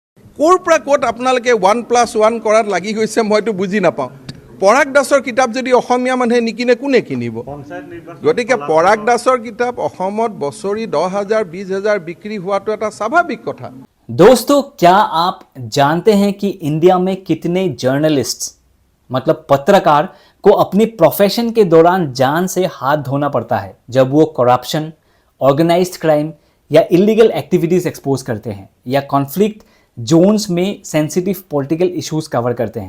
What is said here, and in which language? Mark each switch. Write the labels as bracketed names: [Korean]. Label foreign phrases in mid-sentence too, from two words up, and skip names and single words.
[Assamese] ক'ৰ পৰা ক'ত আপোনালোকে 1+1 কৰাত লাগি গৈছে মইতো বুজি নাপাওঁ। পৰাগ দাসৰ কিতাপ যদি অসমীয়া মানুহে নিকিনে কোনে কিনিব? গতিকে পৰাগ দাসৰ কিতাপ অসমত বছৰি 10,000 20,000 বিক্ৰী হোৱাটো এটা স্বাভাৱিক কথা। [Hindi] दोस्तों, क्या आप जानते हैं कि इंडिया में कितने जर्नलिस्ट मतलब पत्रकार को अपनी प्रोफेशन के दौरान जान से हाथ धोना पड़ता है जब वो करप्शन, [English] organized crime [Hindi] या [English] illegal activities expose [Hindi] करते हैं या [English] conflict zones [Hindi] में [English] sensitive political issues [Hindi] कवर करते हैं।